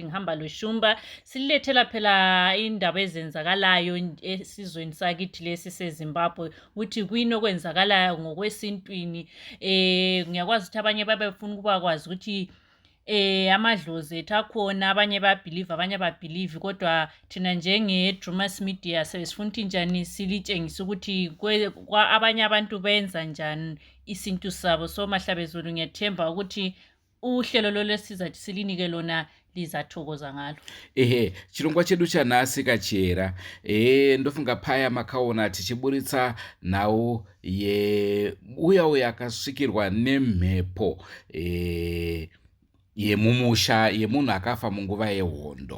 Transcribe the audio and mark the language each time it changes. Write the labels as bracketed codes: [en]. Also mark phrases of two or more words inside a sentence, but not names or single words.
[nd] ngihamba loshumba sililethela phela indaba ezenzakalayo esizweni sakithi lesi seZimbabwe ukuthi kuyini okwenzakalayo ngokwesintwini ngiyakwazi ukuthi abanye babefuna ukuba kwazi ukuthi amadlozi ethu akhona abanye babelieve abanye babelieve kodwa thina njenge Drewmas Media sesifuna ukuthi njani silitshengisa ukuthi abanye abantu benza njani isintu sabo. So mahlabezulu ngiyathemba ukuthi uhlelo lolesizathi silinike lona lizathokoza ngalo. [sn] Chirongwa chedu chanhasi kachera ndofunga paya makaona tichiburitsa nhau uya akasvikirwa nemhepo yemumusha yemunhu akafa munguva yehondo.